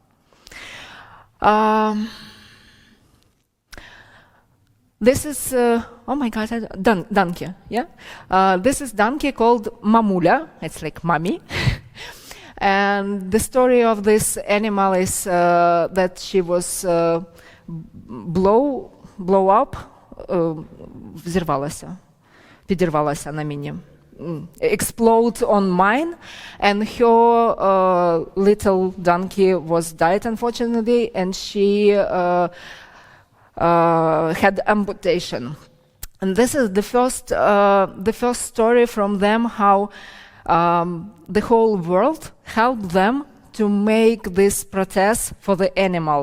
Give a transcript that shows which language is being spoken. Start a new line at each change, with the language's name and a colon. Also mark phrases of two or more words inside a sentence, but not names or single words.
English: This is, oh my God, donkey, yeah? This is donkey called Mamula, it's like mommy. And the story of this animal is that she was blow up,
Russian: взорвалась, подорвалась на мине,
English: explode on mine, and her little donkey was died, unfortunately, and she had amputation. And this is the first story from them how the whole world helped them to make this protest for the animal.